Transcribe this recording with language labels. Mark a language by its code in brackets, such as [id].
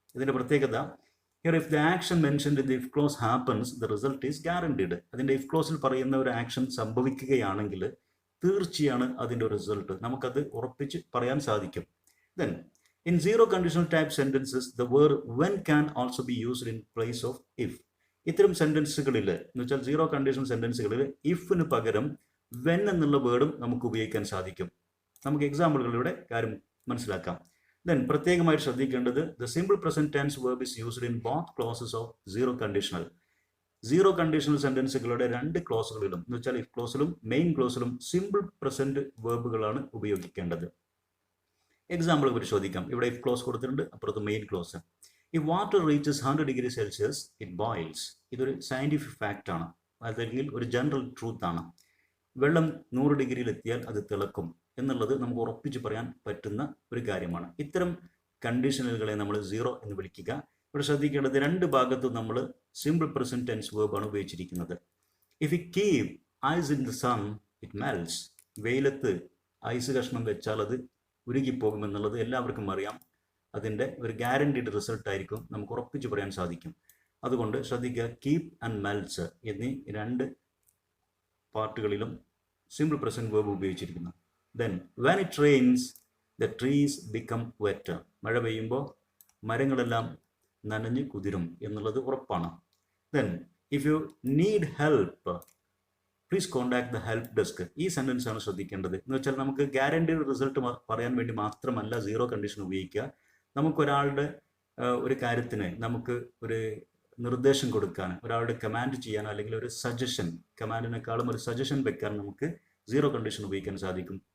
[ml] ഇതിൻ്റെ പ്രത്യേകത, [en] here if the action mentioned in the if clause happens, the result is guaranteed. [ml] അതിൻ്റെ if clauseൽ പറയുന്ന ഒരു ആക്ഷൻ സംഭവിക്കുകയാണെങ്കിൽ തീർച്ചയാണ് അതിൻ്റെ റിസൾട്ട് നമുക്കത് ഉറപ്പിച്ച് പറയാൻ സാധിക്കും. [en] Then in zero conditional type sentences the word when can also be used in place of if. [ml] ഇത്തരം സെന്റൻസുകളിൽ എന്ന് വെച്ചാൽ സീറോ കണ്ടീഷണൽ സെന്റൻസുകളിൽ ഇഫിന് പകരം when എന്നുള്ള വേർഡും നമുക്ക് ഉപയോഗിക്കാൻ സാധിക്കും. നമുക്ക് എക്സാമ്പിളുകളിലൂടെ കാര്യം മനസ്സിലാക്കാം. [en] Then [ml] പ്രത്യേകമായിട്ട് ശ്രദ്ധിക്കേണ്ടത്, [en] the simple present tense verb is used in both clauses of zero conditional. [ml] Zero conditional സെന്റൻസുകളുടെ 2 ക്ലോസുകളിലും എന്ന് വെച്ചാൽ ഇഫ് ക്ലോസിലും മെയിൻ ക്ലോസിലും സിമ്പിൾ പ്രസന്റ് വേർബുകളാണ് ഉപയോഗിക്കേണ്ടത്. എക്സാമ്പിൾ പരിശോധിക്കാം. ഇവിടെ ഇഫ് ക്ലോസ് കൊടുത്തിട്ടുണ്ട്, അപ്പുറത്ത് main clause. [en] If water reaches 100 degree Celsius it boils. [ml] ഇതൊരു scientific fact ആണ്, അല്ലെങ്കിൽ ഒരു ജനറൽ ട്രൂത്ത് ആണ്. വെള്ളം 100 ഡിഗ്രിയിൽ എത്തിയാൽ അത് തിളക്കും എന്നുള്ളത് നമുക്ക് ഉറപ്പിച്ച് പറയാൻ പറ്റുന്ന ഒരു കാര്യമാണ്. ഇത്തരം കണ്ടീഷനുകളെ നമ്മൾ സീറോ എന്ന് വിളിക്കുക. ഇവിടെ ശ്രദ്ധിക്കേണ്ടത്, 2 ഭാഗത്തും നമ്മൾ സിമ്പിൾ പ്രസന്റ് ടെൻസ് വേർബാണ് ഉപയോഗിച്ചിരിക്കുന്നത്. [en] If you keep ice in the sun it melts. [ml] വെയിലത്ത് ഐസ് കഷ്ണം വെച്ചാൽ അത് ഉരുകിപ്പോകും എന്നുള്ളത് എല്ലാവർക്കും അറിയാം. അതിൻ്റെ ഒരു ഗ്യാരണ്ടീഡ് റിസൾട്ട് ആയിരിക്കും, നമുക്ക് ഉറപ്പിച്ച് പറയാൻ സാധിക്കും. അതുകൊണ്ട് ശ്രദ്ധിക്കുക, കീപ് ആൻഡ് മെൽറ്റ്സ് എന്നീ 2 പാർട്ടുകളിലും simple present verb ഉപയോഗിച്ചിരിക്കുന്നു. [en] Then when it rains the trees become wet. [ml] മഴ പെയ്യുമ്പോൾ മരങ്ങളെല്ലാം നനഞ്ഞ് കുതിരും എന്നുള്ളത് ഉറപ്പാണ്. [en] Then if you need help please contact the help desk. [ml] ഈ സെന്റൻസ് ആണ് ശ്രദ്ധിക്കേണ്ടത്. എന്ന് വെച്ചാൽ നമുക്ക് ഗ്യാരണ്ടീഡ് റിസൾട്ട് പറയാൻ വേണ്ടി മാത്രമല്ല സീറോ കണ്ടീഷൻ ഉപയോഗിക്കുക. നമുക്കൊരാളുടെ ഒരു കാര്യത്തിന് നമുക്ക് ഒരു നിർദ്ദേശം കൊടുക്കാൻ, ഒരാളുടെ കമാൻഡ് ചെയ്യാൻ, അല്ലെങ്കിൽ ഒരു സജഷൻ, കമാൻഡിനേക്കാളും ഒരു സജഷൻ വെക്കാൻ നമുക്ക് സീറോ കണ്ടീഷൻ ഉപയോഗിക്കാൻ സാധിക്കും.